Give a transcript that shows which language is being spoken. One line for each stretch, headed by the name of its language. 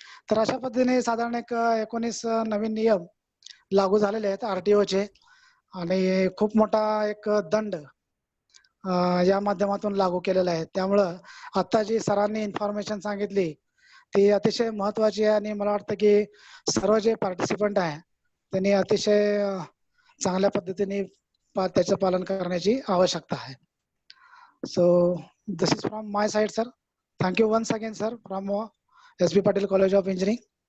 Marathi: तर अशा पद्धतीने साधारण एक 19 नवीन नियम लागू झालेले आहेत RTOचे आणि खूप मोठा एक दंड या माध्यमातून लागू केलेला आहे. त्यामुळं आता जी सरांनी इन्फॉर्मेशन सांगितली ती अतिशय महत्वाची आहे आणि मला वाटतं की सर्व जे पार्टिसिपंट आहे त्यांनी अतिशय चांगल्या पद्धतीने त्याचं पालन करण्याची आवश्यकता आहे.
English: So this is from my side sir. Thank you once again sir from SB Patil College of Engineering.